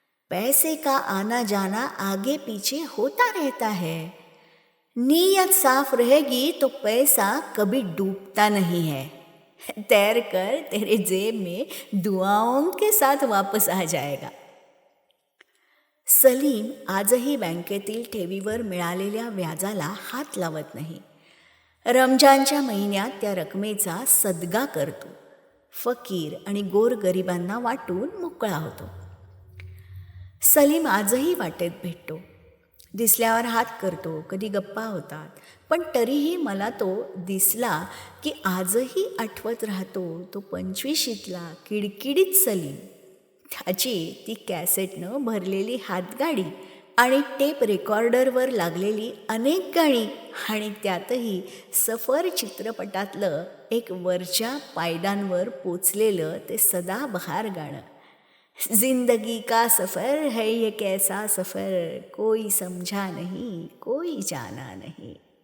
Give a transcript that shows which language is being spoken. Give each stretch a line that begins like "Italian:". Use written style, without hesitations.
Hindi: पैसे का आना जाना आगे पीछे होता रहता है। नीयत साफ रहेगी तो पैसा कभी डूबता नहीं है। तैर कर तेरे जेब में दुआओं के साथ वापस आ जाएगा।
Marathi: सलीम आजही बँकेतील ठेवीवर मिळालेल्या व्याजाला हात लावत नाही. रमजानच्या महिन्यात त्या रकमेचा सदगा करतो. फकीर आणि गोरगरिबांना वाटून मोकळा होतो. सलीम आजही वाटेत भेटतो. दिसल्यावर हात करतो, कधी गप्पा होतात. पण तरीही मला तो दिसला की आजही आठवत राहतो तो 25शीतला किडकिडीत सलीम. त्याची ती कॅसेटनं भरलेली हातगाडी आणि टेप रेकॉर्डरवर लागलेली अनेक गाणी आणि त्यातही सफर चित्रपटातलं एक वरच्या पायदानवर पोचलेलं ते सदाबहार गाणं.
Hindi: जिंदगी का सफर है ये कैसा सफर, कोई समझा नहीं कोई जाना नहीं.